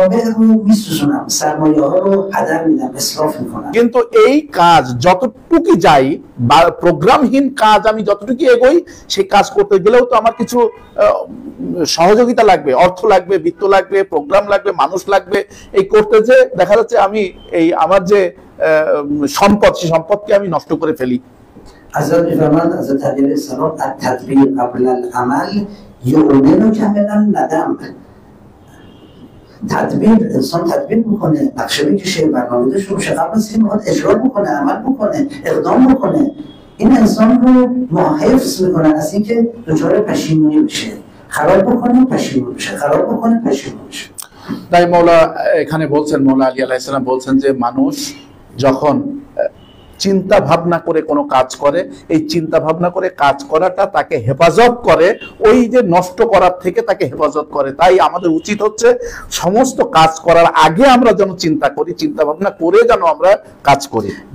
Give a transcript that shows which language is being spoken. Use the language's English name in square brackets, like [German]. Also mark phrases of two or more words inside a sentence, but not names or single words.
[Bangla] কিন্তু এই কাজ যতটুকু যাই বা প্রোগ্রামহীন কাজ আমি যতটুকু এগোই, সেই কাজ করতে গেলেও তো আমার কিছু সহযোগিতা লাগবে, অর্থ লাগবে, বিত্ত লাগবে, প্রোগ্রাম লাগবে, মানুষ লাগবে। এই করতে যে দেখা যাচ্ছে আমি এই আমার যে সম্পদ, সেই সম্পদকে আমি নষ্ট করে ফেলি। [Persian] تدبیر انسان تدبیر میکنه، نقشه میکشه، برنامه داشته باشه، قبل از این باید اجرا بکنه، عمل بکنه، اقدام بکنه. این انسان رو حفظ میکنه از اینکه دچار پشیمونی بشه، خراب بکنه پشیمون بشه، خراب بکنه پشیمون بشه। [Bangla] তাই মৌলা এখানে বলছেন, মৌলা আলী [Arabic] عليه السلام [Bangla] বলছেন যে মানুষ যখন চিন্তা ভাবনা করে কোনো কাজ করে, এই চিন্তা ভাবনা করে কাজ করাটা তাকে হেফাজত করে, ওই যে নষ্ট করার থেকে তাকে হেফাজত করে। তাই আমাদের উচিত হচ্ছে সমস্ত কাজ করার আগে আমরা যেন চিন্তা করি, চিন্তা ভাবনা করে যেন আমরা কাজ করি।